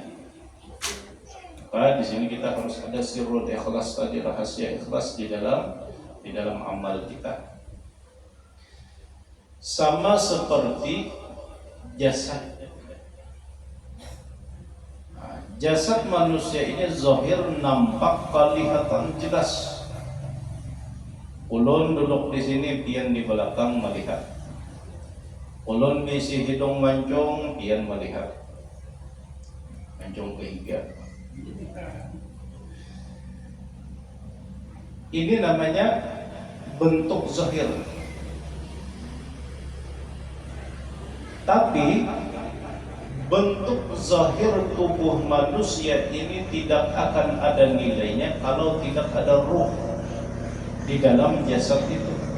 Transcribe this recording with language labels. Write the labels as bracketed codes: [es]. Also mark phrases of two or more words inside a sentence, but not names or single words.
[id] Maka di sini kita harus ada [ar] سر الإخلاص [id] tadi, rahasia ikhlas di dalam amal kita. Sama seperti jasad. Jasad manusia ini zahir, nampak, kelihatan jelas. [bjn] Ulun duduk di sini, pian di belakang melihat. Ulun bisi hidung mancung, pian melihat. Mancung kehiga. [id] Ini namanya bentuk zahir. Tapi bentuk zahir tubuh manusia ini tidak akan ada nilainya kalau tidak ada ruh di dalam jasad itu.